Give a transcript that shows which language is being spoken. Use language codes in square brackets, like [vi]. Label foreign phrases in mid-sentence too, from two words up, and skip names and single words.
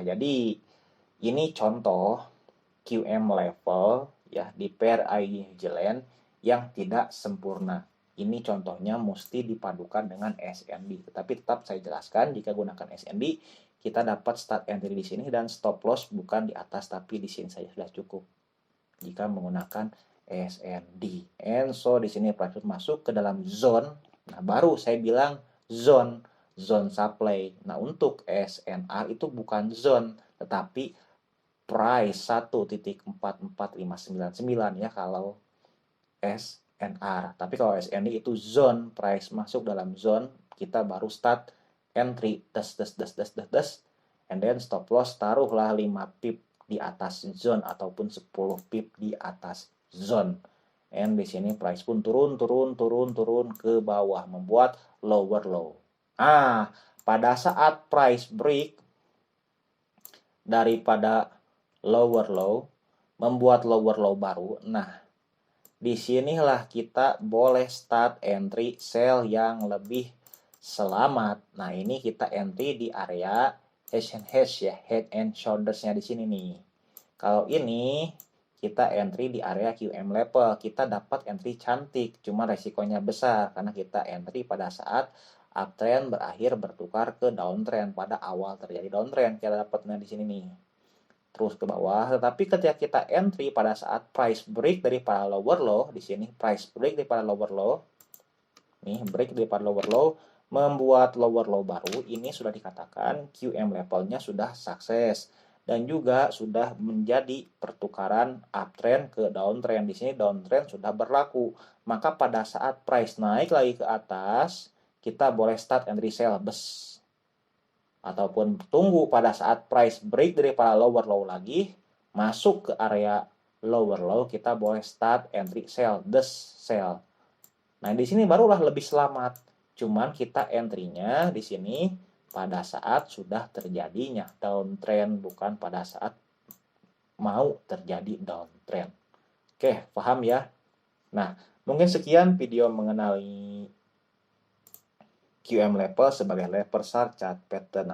[id] Jadi ini contoh QM level ya di pair New yang tidak sempurna. Ini contohnya mesti dipadukan dengan SND. Tetapi tetap saya jelaskan jika gunakan SND kita dapat [en] start entry [id] di sini dan [en] stop loss [id] bukan di atas tapi di sini saja sudah cukup. Jika menggunakan SND. [en] And so [id] di sini price masuk ke dalam zone. Nah, baru saya bilang zone supply. Nah, untuk SNR itu bukan zone tetapi price 1.44599 ya kalau SNR. Tapi kalau SND itu zone, price masuk dalam zone, kita baru [en] start entry, and then stop loss [id] taruhlah 5 pip di atas zone ataupun 10 pip di atas zone. And di sini price pun turun ke bawah, membuat [en] lower low. [id] Pada saat price break daripada [en] lower low, [id] membuat [en] lower low [id] baru. Nah, disinilah kita boleh [en] start entry sell [id] yang lebih selamat. Nah, ini kita entry di area H&H ya, [en] head and shoulders- [id] nya di sini nih. Kalau ini kita entry di area QM level, kita dapat entry cantik, cuma resikonya besar karena kita entry pada saat uptrend berakhir bertukar ke downtrend pada awal terjadi downtrend. Kita dapatnya di sini nih. Terus ke bawah, tetapi ketika kita entry pada saat price break daripada [en] lower low, [id] di sini price break daripada [en] lower low, [id] nih break daripada [en] lower low, [id] membuat [en] lower low [id] baru, ini sudah dikatakan QM levelnya sudah sukses dan juga sudah menjadi pertukaran uptrend ke downtrend. Di sini downtrend sudah berlaku, maka pada saat price naik lagi ke atas, kita boleh [en] start entry sell [id] bes ataupun tunggu pada saat price break daripada [en] lower low [id] lagi, masuk ke area [en] lower low, [id] kita boleh [en] start entry sell, [id] sell. Nah, di sini barulah lebih selamat. Cuman kita entry-nya di sini pada saat sudah terjadinya downtrend, bukan pada saat mau terjadi downtrend. Oke, paham ya? Nah, mungkin sekian video mengenai QM level sebagai level SAR [en] chart pattern.